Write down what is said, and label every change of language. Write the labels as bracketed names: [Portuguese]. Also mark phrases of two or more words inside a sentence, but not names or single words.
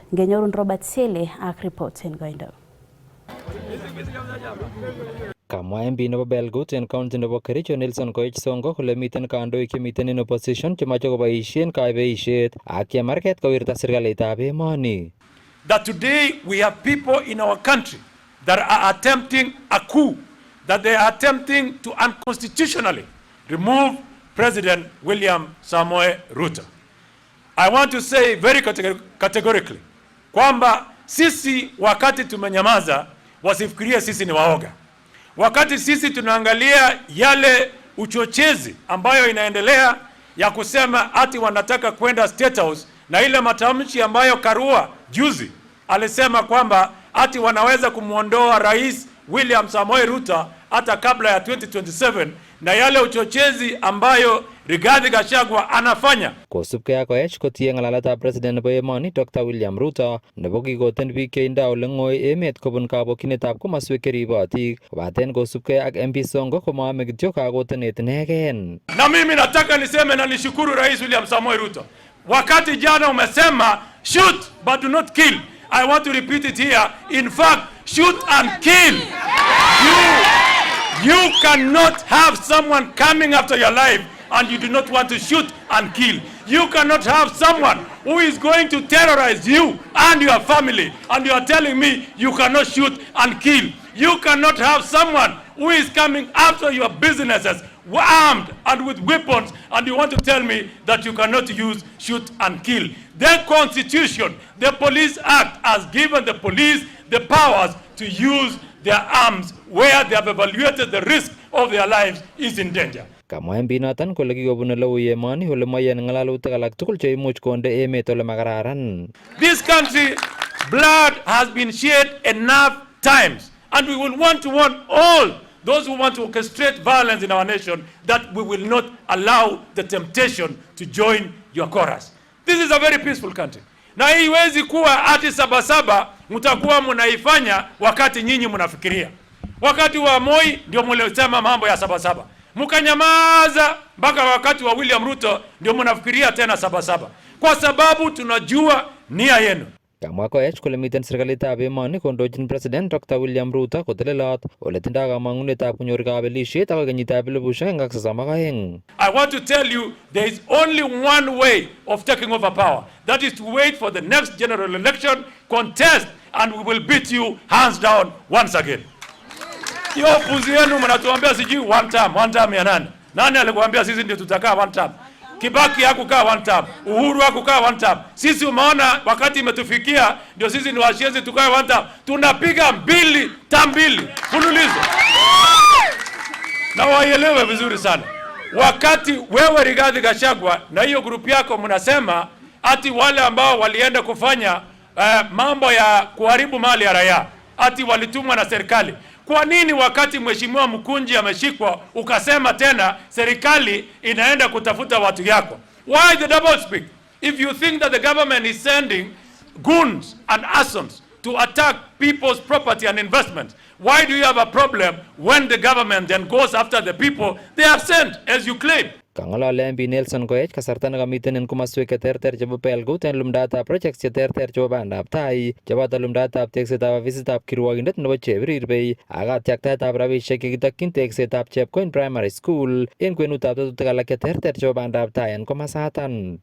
[Kalenjin] Ngenyorun Robert Sele ak report en koindo. Kamwa MP nebo Belgut en county nebo Kericho Nelson Koech Sonko kole miten kandoik chemiten [English] in opposition [Kalenjin] chemache koboisien kaibeisiet ak chemarket kowirta serikalitab emoni. [English] That today we have people in our country that are attempting a coup, that they are attempting to unconstitutionally remove President William Samoei Ruto. I want to say very categorically [Swahili] kwamba sisi wakati tumenyamaza wasifikirie sisi ni waoga. Wakati sisi tunaangalia yale uchochezi ambayo inaendelea ya kusema ati wanataka kwenda State House na ile matamshi ambayo Karua juzi alisema kwamba ati wanaweza kumuondoa Rais William Samoei Ruto hata kabla ya 2027 na yale uchochezi ambayo Rigathi Gachagua anafanya. [Kalenjin] Kosubkei ak Koech kotie ng'alaletab President nebo emoni Dr. William Ruto nebo kikoten biik cheindo ole ng'oi emet kobun kabokyinetab komoswek cheribotik kobaten kosubkei ak MP Sonko komaame kityo kakotenet inegen. [Swahili] Na mimi nataka niseme na nishukuru Rais William Samoei Ruto. Wakati jana umesema [English] shoot but do not kill. I want to repeat it here. In fact, shoot and kill. You cannot have someone coming after your life and you do not want to shoot and kill. You cannot have someone who is going to terrorize you and your family and you are telling me you cannot shoot and kill. You cannot have someone who is coming after your businesses armed and with weapons and you want to tell me that you cannot use shoot and kill. The Constitution, the Police Act has given the police the powers to use their arms where they have evaluated the risk of their lives is in danger. [Kalenjin] Kamwa MP noton kole kikobun ole ui emoni ole moyen ng'alalutik alak tugul cheimuch konde emet ole makararan. [English] This country blood has been shed enough times and we will want to warn all those who want to orchestrate violence in our nation that we will not allow the temptation to join your chorus. This is a very peaceful country. [Swahili] Na haiwezi kuwa ati sabasaba mtakuwa mnaifanya wakati nyinyi mnafikiria. Wakati wa Moi ndio mlisema mambo ya sabasaba. Mkanyamaza mpaka wakati wa William Ruto ndio mnafikiria tena sabasaba. Kwa sababu tunajua nia yenu. [Kalenjin] Kamwa Koech kole miten serikalitab emoni kondochin President Dr. William Ruto kotelelot ole tindoi kamang'unetab konyor kabelisiet akoi kenyitab 2032. [English] I want to tell you there is only one way of taking over power. That is to wait for the next general election, contest, and we will beat you hands down once again. [Swahili] Hiyo puzi yenu mnatuambia sijui [English] one term [Swahili] ya nani? Nani alikuambia sisi ndio tutakaa [English] one term? [Swahili] Kibaki hakukaa [English] one term, [Swahili] Uhuru hakukaa [English] one term. [Swahili] Sisi umeona wakati imetufikia ndio sisi ni washenzi tukae [English] one term. [Swahili] Tunapiga term mbili fululizo. Na waelewe vizuri sana. Wakati wewe Rigathi Gachagua na hiyo grupu yako mnasema ati wale ambao walienda kufanya mambo ya kuharibu mali ya raia ati walitumwa na serikali. Kwa nini wakati mheshimiwa Mkunji ameshikwa ukasema tena serikali inaenda kutafuta watu yako? [English] Why the double speak? If you think that the government is sending goons and assassins to attack people's property and investments, why do you have a problem when the government then goes after the people they have sent, as you claim? [Kalenjin] Kang'alale MP Nelson Koech kasarta nekamiten en komaswek cheterter chebo Pelgut en lumdaetab projects cheterter chebo bandab tai cheboto lumdaetab teksetab ofisitab kirwokindet nebo Chepirirbei ak katyaktaetab rabisiek chekitokyin teksetab Chepkoin Primary School en kwenutab tetutik alak cheterter chebo bandab tai en komasatan.